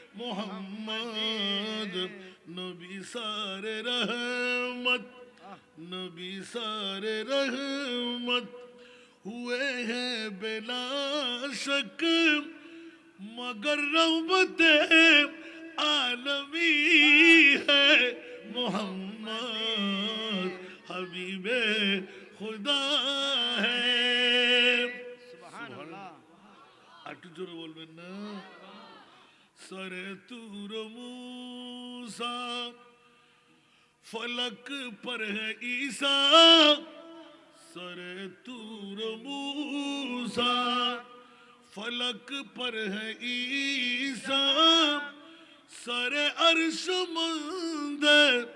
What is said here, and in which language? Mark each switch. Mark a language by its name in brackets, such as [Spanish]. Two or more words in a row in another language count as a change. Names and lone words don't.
[Urdu] محمد نبی سارے رحمت نبی سارے رحمت ہوئے ہیں بلا شک مگر رحمت عالمی ہے محمد حبیب خدا ہے [Arabic] سبحان اللہ [Bangla] একটু জোরে বলবেন না [Urdu] سر طور موسیٰ فلک پر ہے عیسیٰ سر تور موسیٰ فلک پر ہے عیسیٰ سر عرش مندر